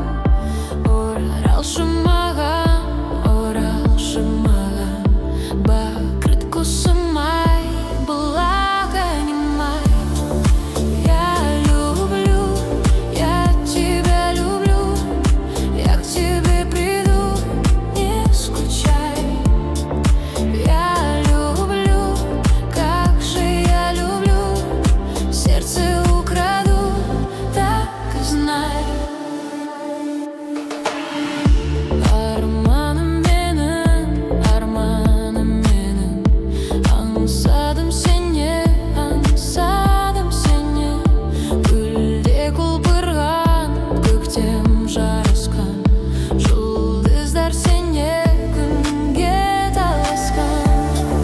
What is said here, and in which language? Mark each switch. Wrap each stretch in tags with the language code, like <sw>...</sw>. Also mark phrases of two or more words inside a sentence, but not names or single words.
<kk>Оралшы маған, бақыт құсым ай, бұлақ әнім ай.</kk> <ru>Я тебя люблю, я к тебе приду, не скучай. Сердце украду, так и знай.</ru> <kk>Арманым менің, аңсадым сені, гүлде құлпырған, көктем жарысқан, жұлдыздар сене күнге таласқан.</kk>